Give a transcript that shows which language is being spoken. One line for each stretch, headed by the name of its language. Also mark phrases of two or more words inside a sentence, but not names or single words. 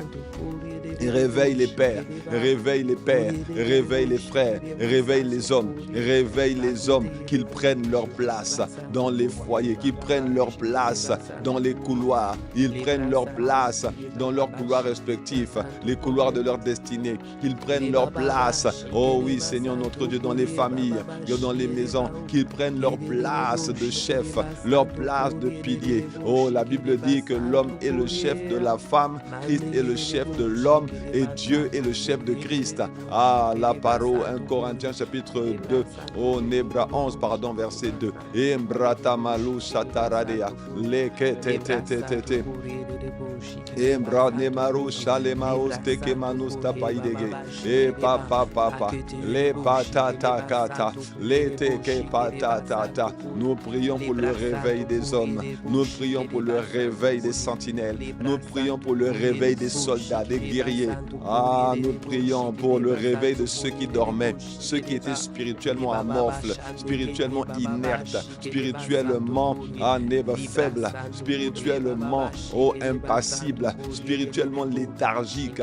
French: Et réveille les pères, réveille les pères, réveille les frères, réveille les hommes qu'ils prennent leur place dans les foyers, qu'ils prennent leur place dans les couloirs, ils prennent leur place dans leurs couloirs respectifs, les couloirs de leur destinée, qu'ils prennent leur place, oh oui Seigneur notre Dieu, dans les familles, dans les maisons, qu'ils prennent leur place de chef, leur place de pilier. Oh, la Bible dit que l'homme est le chef de la femme, Christ est le chef de l'homme, et Dieu est le chef de Christ. Ah, la parole, 1 Corinthiens chapitre 2, oh, Nébra 11, pardon, verset 2. Embrata malou sataradea, lekete. Embra nemaru shalemaus teke manus tapaidege. E papa, le patata kata, le teke patata. Nous prions pour le réveil des hommes. Nous prions pour le réveil des sentinelles. Nous prions pour le réveil des soldats, des guerriers. Ah, nous prions pour le réveil de ceux qui dormaient, ceux qui étaient spirituellement amorphes, spirituellement inertes, spirituellement faibles, spirituellement impassibles, spirituellement léthargiques.